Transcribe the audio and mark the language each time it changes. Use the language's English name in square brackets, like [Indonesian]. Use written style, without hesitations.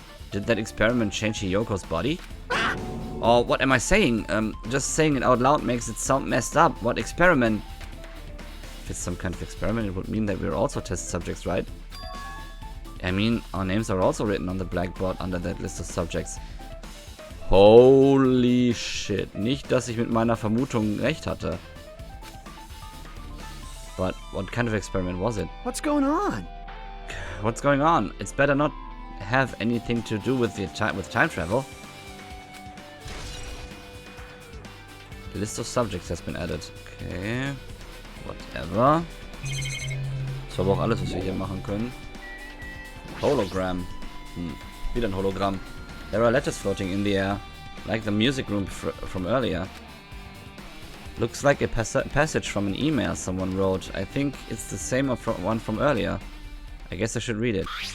[English] Did that experiment change Hiyoko's body? Or what am I saying? Just saying it out loud makes it sound messed up. What experiment? If it's some kind of experiment, it would mean that we're also test subjects, right? I mean, our names are also written on the blackboard under that list of subjects. Holy shit. [German] Nicht, dass ich mit meiner Vermutung recht hatte. [English] But what kind of experiment was it? What's going on? What's going on? It's better not have anything to do with time travel. The list of subjects has been added. Okay. Whatever. [German] Das war aber auch alles, was wir hier machen können. Hologram. Wieder ein Hologramm. [English] There are letters floating in the air, like the music room from earlier. Looks like a passage from an email someone wrote. I think it's the same one from earlier. I guess I should read it.